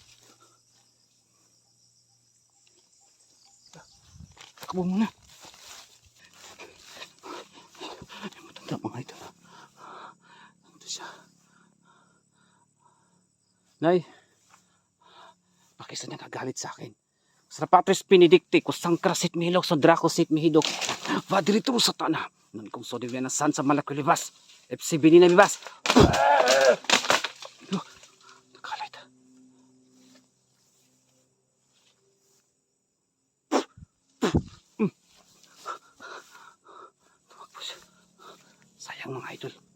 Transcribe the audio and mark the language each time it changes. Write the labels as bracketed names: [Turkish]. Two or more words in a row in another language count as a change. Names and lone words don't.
[Filipino] Takbo muna. Yung matanda mga idol. Nandito siya. Nay, bakit siya nagagalit sa akin? Srapatres pinidikti, kusang krasit mihilok, so drako sit mihidok. Vadiritum sa tanah. Nun kung so divya na san sa malakulibas. FCB ni na bibas. Nakalit. Sayang mga idol.